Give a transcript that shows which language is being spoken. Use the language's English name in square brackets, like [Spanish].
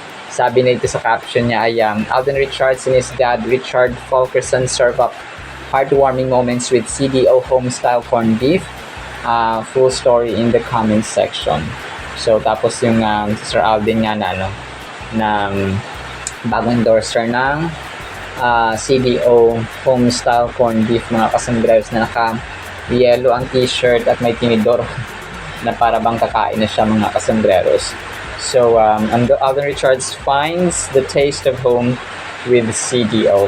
[Filipino] Sabi na ito sa caption niya ay [English] Alden Richards and his dad Richard Fulkerson serve up heartwarming moments with CDO home-style corned beef. Full story in the comments section. [Filipino] So tapos yung si Sir Alden nga na bagong endorser ng CDO home-style corned beef, mga kasembreros, na naka-yellow ang t-shirt at may tinidor na para bang kakain na siya, mga kasembreros. [English] So, Alden Richards finds the taste of home with CDO.